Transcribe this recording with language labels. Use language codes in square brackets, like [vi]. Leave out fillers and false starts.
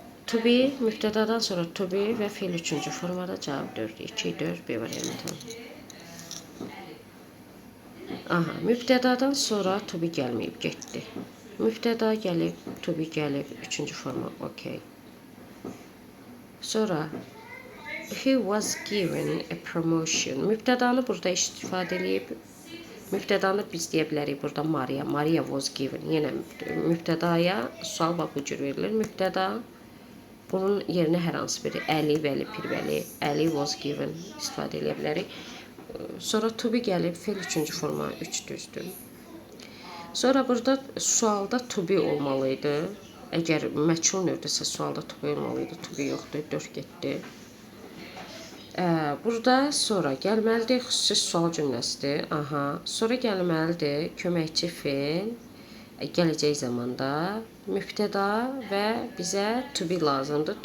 [az] To be, mübtədadan sonra to be və fe'l 3-cü formada cavab 4, 2, 4, B variantı. Aha, mübtədadan sonra to be gəlməyib, getdi. Mübtəda gəlib, to be gəlib, 3-cü forma, okey. [en] Sonra he was given a promotion. [az] Mübtədanı burada istifadə edib. Mübtədanı biz deyə bilərik burada Maria. [en] Maria was given. [az] Yenə mübtədaya sual bax bu cür verilir. Mübtəda bunun yerinə hər hansı biri Əli, Vəli, Pirvəli, Əli [en] was given [az] istifadə edə bilərik. Sonra to be gəlib, fe'l 3-cü forma 3 düzdür. Sonra burada sualda to be olmalıydı. Əgər məchul növdəsə sualda to be olmalıydı. To be yoxdur, 4 getdi. Burada sonra gəlməlidir xüsusi sual cümləsidir. Aha. Sonra gəlməlidir köməkçi fe'l, gələcək zamanda, mübtəda və bizə to be lazımdır.